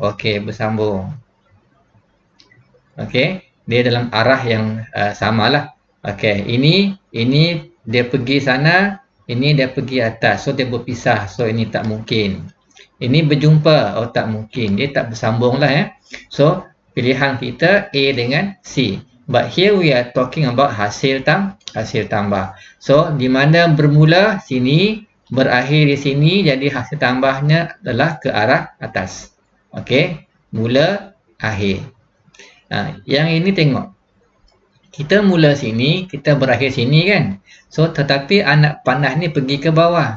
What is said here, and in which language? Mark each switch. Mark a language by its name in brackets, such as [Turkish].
[Malay] Okay, bersambung. Okay, dia dalam arah yang samalah. Okay, ini dia pergi sana, ini dia pergi atas. So, dia berpisah. So, ini tak mungkin. Ini berjumpa. Oh, tak mungkin. Dia tak bersambung lah ya. So, pilihan kita A dengan C. [English] But here we are talking about [Malay] hasil tambah. So, di mana bermula sini, berakhir di sini, jadi hasil tambahnya adalah ke arah atas. Okay, mula, akhir. Yang ini tengok. Kita mula sini, kita berakhir sini kan. So, tetapi anak panah ni pergi ke bawah.